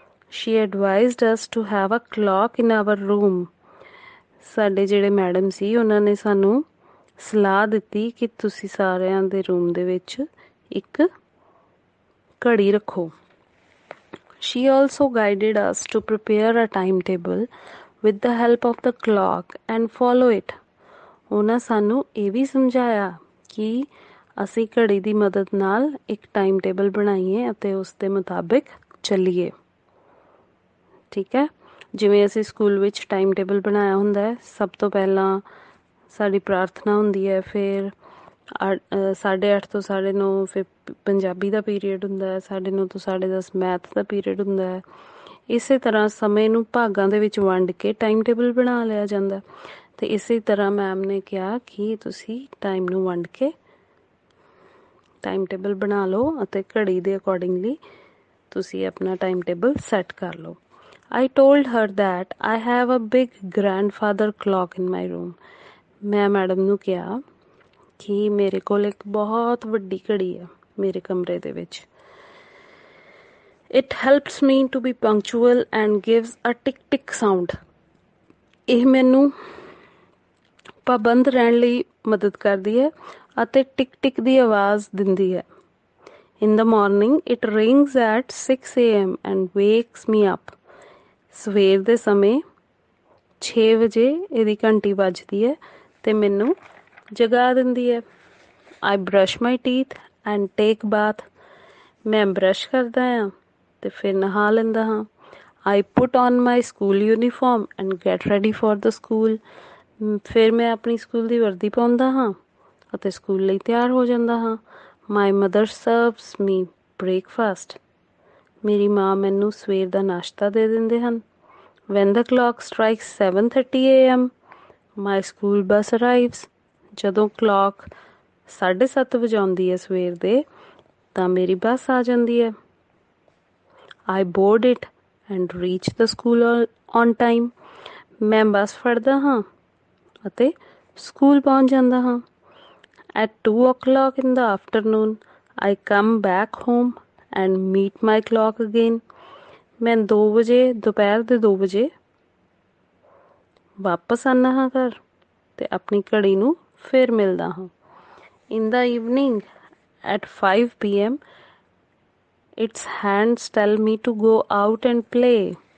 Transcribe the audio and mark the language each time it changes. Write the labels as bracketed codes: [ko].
[en] She advised us to have a clock in our room. [pa] ਸਾਡੇ ਜਿਹੜੇ madam ਸੀ ਉਹਨਾਂ ਨੇ ਸਾਨੂੰ ਸਲਾਹ ਦਿੱਤੀ ਕਿ ਤੁਸੀਂ ਸਾਰਿਆਂ ਦੇ ਰੂਮ ਦੇ ਵਿੱਚ ਇੱਕ ਘੜੀ ਰੱਖੋ। [en] She also guided us to prepare a timetable with the help of the clock and follow it. [pa] ਉਹਨਾਂ ਸਾਨੂੰ ਇਹ ਵੀ ਸਮਝਾਇਆ ਕਿ ਅਸੀਂ ਘੜੀ ਦੀ ਮਦਦ ਨਾਲ ਇੱਕ ਟਾਈਮ ਟੇਬਲ ਬਣਾਈਏ ਅਤੇ ਉਸ ਦੇ ਮੁਤਾਬਿਕ ਚੱਲੀਏ। ਠੀਕ ਹੈ। ਜਿਵੇਂ ਅਸੀਂ ਸਕੂਲ ਵਿੱਚ ਟਾਈਮ ਟੇਬਲ ਬਣਾਇਆ ਹੁੰਦਾ ਹੈ, ਸਭ ਤੋਂ ਪਹਿਲਾਂ ਸਾਡੀ ਪ੍ਰਾਰਥਨਾ ਹੁੰਦੀ ਹੈ, ਫਿਰ 8:30 ਤੋਂ 9:30 ਫਿਰ ਪੰਜਾਬੀ ਦਾ ਪੀਰੀਅਡ ਹੁੰਦਾ ਹੈ, 9:30 ਤੋਂ 10:30 ਮੈਥ ਦਾ ਪੀਰੀਅਡ ਹੁੰਦਾ ਹੈ। ਇਸੇ ਤਰ੍ਹਾਂ ਸਮੇਂ ਨੂੰ ਭਾਗਾਂ ਦੇ ਵਿੱਚ ਵੰਡ ਕੇ ਟਾਈਮ ਟੇਬਲ ਬਣਾ ਲਿਆ ਜਾਂਦਾ। ਅਤੇ ਇਸੇ ਤਰ੍ਹਾਂ ਮੈਮ ਨੇ ਕਿਹਾ ਕਿ ਤੁਸੀਂ ਟਾਈਮ ਨੂੰ ਵੰਡ ਕੇ ਟਾਈਮ ਟੇਬਲ ਬਣਾ ਲਓ ਅਤੇ ਘੜੀ ਦੇ ਅਕੋਰਡਿੰਗਲੀ ਤੁਸੀਂ ਆਪਣਾ ਟਾਈਮ ਟੇਬਲ ਸੈੱਟ ਕਰ ਲਓ। [en] I told her that I have a big grandfather clock in my room. [pa] ਮੈਂ ਮੈਡਮ ਨੂੰ ਕਿਹਾ ਕਿ ਮੇਰੇ ਕੋਲ ਇੱਕ ਬਹੁਤ ਵੱਡੀ ਘੜੀ ਹੈ ਮੇਰੇ ਕਮਰੇ ਦੇ ਵਿੱਚ। [en] It helps me to be punctual and gives a tick-tick sound. [pa] ਇਹ ਮੈਨੂੰ ਪਾਬੰਦ ਰਹਿਣ ਲਈ ਮਦਦ ਕਰਦੀ ਹੈ ਅਤੇ ਟਿਕ ਟਿਕ ਦੀ ਆਵਾਜ਼ ਦਿੰਦੀ ਹੈ। [en] In the morning it rings at 6 AM and wakes me up. [pa] ਸਵੇਰ ਦੇ ਸਮੇਂ 6 ਵਜੇ ਇਹਦੀ ਘੰਟੀ ਵੱਜਦੀ ਹੈ ਅਤੇ ਮੈਨੂੰ ਜਗਾ ਦਿੰਦੀ ਹੈ। [en] I brush my teeth and take bath. [pa] ਮੈਂ ਬਰੱਸ਼ ਕਰਦਾ ਹਾਂ ਅਤੇ ਫਿਰ ਨਹਾ ਲੈਂਦਾ ਹਾਂ। [en] I put on my school uniform and get ready for the school. [pa] ਫਿਰ ਮੈਂ ਆਪਣੀ ਸਕੂਲ ਦੀ ਵਰਦੀ ਪਾਉਂਦਾ ਹਾਂ ਅਤੇ ਸਕੂਲ ਲਈ ਤਿਆਰ ਹੋ ਜਾਂਦਾ ਹਾਂ। [en] My mother serves me breakfast. [pa] ਮੇਰੀ ਮਾਂ ਮੈਨੂੰ ਸਵੇਰ ਦਾ ਨਾਸ਼ਤਾ ਦੇ ਦਿੰਦੇ ਹਨ। [en] When the clock strikes 7:30 AM my school bus arrives. [pa] ਜਦੋਂ ਕਲੋਕ 7:30 ਵਜਾਉਂਦੀ ਹੈ ਸਵੇਰ ਦੇ ਤਾਂ ਮੇਰੀ ਬੱਸ ਆ ਜਾਂਦੀ ਹੈ। [en] I board it and reach the school on time. [pa] ਮੈਂ ਬੱਸ ਫੜਦਾ ਹਾਂ ਅਤੇ ਸਕੂਲ ਪਹੁੰਚ ਜਾਂਦਾ ਹਾਂ। [en] At 2 o'clock in the afternoon I come back home and meet my clock again. [pa] ਮੈਂ 2 ਵਜੇ ਦੁਪਹਿਰ ਦੇ 2 ਵਜੇ ਵਾਪਸ ਆਉਂਦਾ ਹਾਂ ਘਰ ਅਤੇ ਆਪਣੀ ਘੜੀ ਨੂੰ ਫਿਰ ਮਿਲਦਾ ਹਾਂ। [en] In the evening at 5 PM it's hands tell me to go out and play.